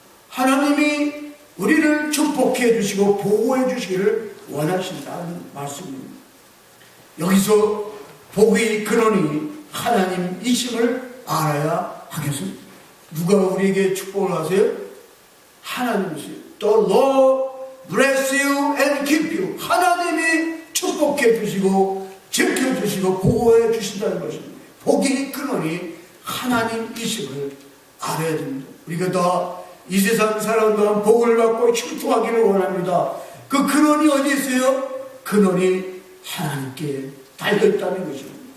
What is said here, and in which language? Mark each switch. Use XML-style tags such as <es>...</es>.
<ko>하나님이 우리를 축복해 주시고 보호해 주시기를 원하신다는 말씀입니다. 여기서 복의 근원이 하나님이심을 알아야 하겠습니다. 누가 우리에게 축복을 하세요? 하나님이세요.</ko> <en>The Lord bless you and keep you.</en> <ko>하나님이 축복해 주시고 지켜주시고 보호해 주신다는 것입니다. 복의 근원이 하나님이심을 알아야 됩니다. 우리가 다 이 세상 살아온 동안 복을 받고 형통하기를 원합니다. 그 근원이 어디 있어요? 근원이 하나님께 달려있다는 것입니다.</ko>